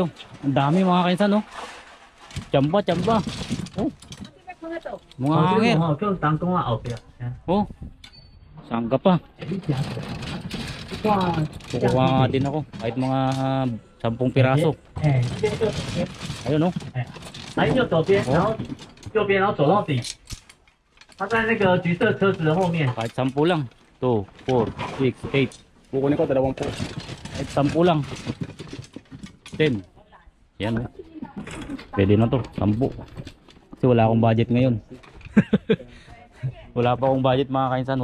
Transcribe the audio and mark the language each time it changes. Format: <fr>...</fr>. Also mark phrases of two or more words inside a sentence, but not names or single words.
<tl>Ang dami mga kainsan oh. Tsamba, tsamba. Oh. Mga hangin. Oh. Saan ka pa? Kukuha nga din ako. Kahit mga 10 piraso. Ayun oh.</tl> <zh>来就左边，然后右边，然后走到底。他在那个橘色车子的后面。</zh> <tl>Kahit 10 lang. 2, 4, 6, 8. Kukunin ko 20. Kahit 10 lang. 10. Yan oh. Pwede na to. 10. Kasi wala akong budget ngayon. Wala pa akong budget mga kainsan.</tl>